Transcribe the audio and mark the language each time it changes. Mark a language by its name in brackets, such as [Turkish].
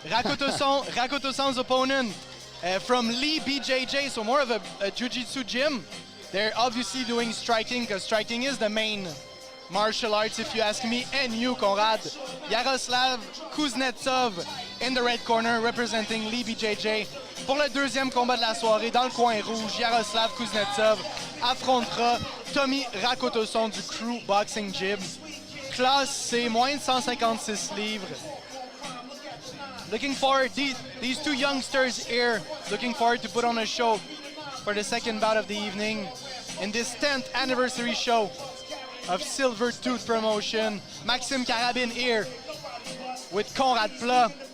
[English] Rakotoson's opponent from Lee BJJ, so more of a jiu-jitsu gym. They're obviously doing striking because striking is the main martial arts, if you ask me, and you, Conrad. Yaroslav Kuznetsov in the red corner, representing Lee BJJ. [French] Pour le deuxième combat de la soirée, dans le coin rouge, Yaroslav Kuznetsov affrontera Tommy Rakotoson du Crew Boxing Gym. Classe, c'est moins de 156 livres. [English] Looking forward, these two youngsters here, looking forward to put on a show for the second bout of the evening in this 10th anniversary show of Silvertooth Promotion. Maxime Carabin here with Conrad Pla.